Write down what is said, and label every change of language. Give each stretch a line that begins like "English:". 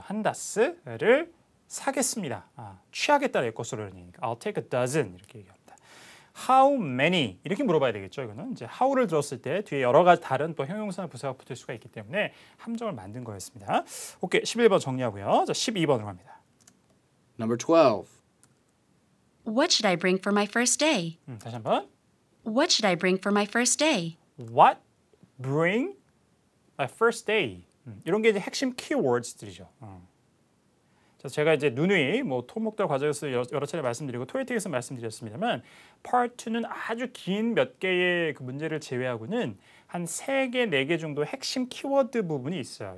Korean: 한 다스를 사겠습니다. 취하겠다는 것으로 얘기하니까
English: I'll take a dozen
Korean: 이렇게 얘기합니다.
English: How many
Korean: 이렇게 물어봐야 되겠죠. 이거는 이제 how를 들었을 때 뒤에 여러 가지 다른 또 형용사나 부사가 붙을 수가 있기 때문에 함정을 만든 거였습니다. 오케이, 11번 정리하고요. 자, 12번으로 갑니다.
English: Number 12. What should I bring for my first day?
Korean: 다시 한번.
English: What should I bring for my first day? What bring my first day.
Korean: 이런 게 이제 핵심 키워드들이죠. 그래서 제가 이제 누누이 뭐 토목들 과정에서 여러 차례 말씀드리고 토익에서 말씀드렸습니다만 Part 2는 아주 긴 몇 개의 그 문제를 제외하고는 한 3개, 4개 정도 핵심 키워드 부분이 있어요.